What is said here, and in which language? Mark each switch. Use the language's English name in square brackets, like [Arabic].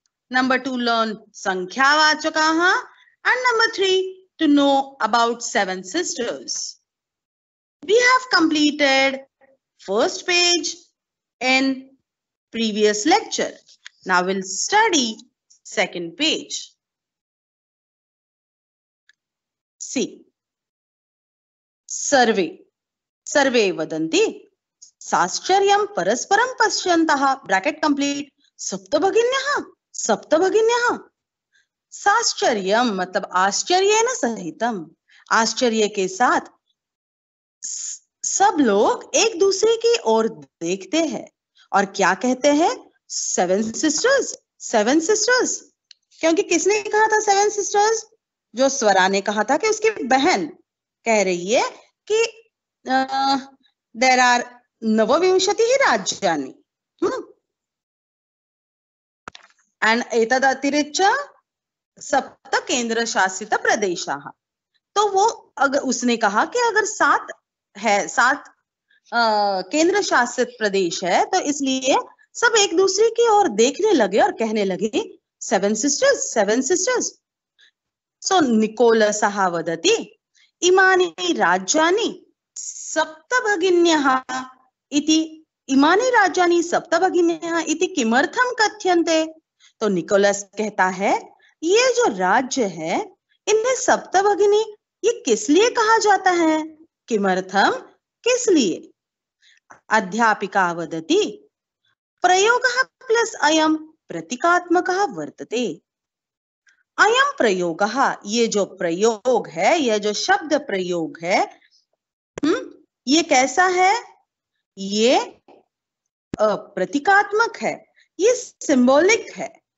[English] Number 2, learn sankhya-vachakaha. And number 3, to know about 7 sisters. We have completed first page in previous lecture. Now we'll study second page. [Hindi] See, [Sanskrit] सर्वे वदन्ति साश्चर्यं परस्परं पश्यन्तः [Hindi] bracket complete सप्तभगिन्यः साश्चर्यं मतलब आश्चर्येन सहितम, आश्चर्य के साथ सब लोग एक दूसरे की ओर देखते हैं और क्या कहते हैं? 7 सिस्टर्स। क्योंकि किसने कहा था 7 सिस्टर्स? जो स्वरा ने कहा था कि उसकी बहन कह रही है कि देयर आर 29 राज्यानि एंड [Sanskrit] एतदतिरिच्य 7 केंद्र शासित प्रदेशाः। [Hindi] तो वो अगर उसने कहा कि अगर 7 केंद्र शासित प्रदेश है तो इसलिए सब एक दूसरे की ओर देखने लगे और कहने लगे 7 सिस्टर्स। [Sanskrit] सो निकोलसः वदति इमानि राज्यानि सप्तभगिन्यः इति किमर्थं कथ्यन्ते? [Hindi] तो निकोलस कहता है ये जो राज्य है इन्हें सप्तभगिनी ये किस लिए कहा जाता है? किमर्थम किस लिए? [Sanskrit] अध्यापिका वदति प्रयोगः प्लस अयं प्रतीकात्मकः वर्तते। अयं प्रयोगः [Hindi] ये जो प्रयोग है, यह जो शब्द प्रयोग है, ये कैसा है? ये प्रतीकात्मक है, ये सिंबॉलिक है।